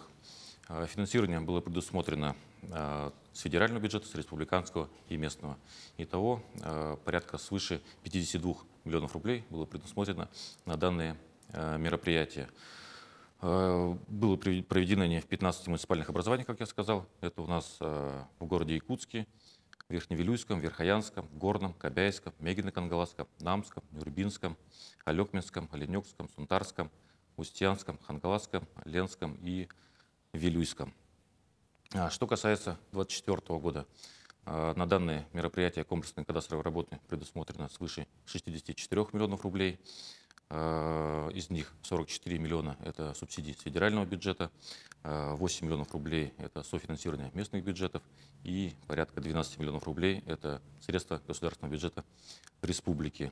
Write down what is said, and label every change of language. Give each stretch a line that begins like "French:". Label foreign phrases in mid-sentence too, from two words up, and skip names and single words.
Russian: Финансирование было предусмотрено с федерального бюджета, с республиканского и местного. Итого порядка свыше 52 миллионов рублей было предусмотрено на данные мероприятия. Было проведено они в 15 муниципальных образованиях, как я сказал. Это у нас в городе Якутске, Верхневилюйском, Верхоянском, Горном, Кобяйском, Мегино-Кангаласском, Намском, Нюрбинском, Алекминском, Оленёкском, Сунтарском, Устьянском, Хангаласском, Ленском и Вилюйском. Что касается 2024 года, на данные мероприятия комплексной кадастровой работы предусмотрено свыше 64 миллионов рублей. Из них 44 миллиона – это субсидии с федерального бюджета, 8 миллионов рублей – это софинансирование местных бюджетов и порядка 12 миллионов рублей – это средства государственного бюджета республики.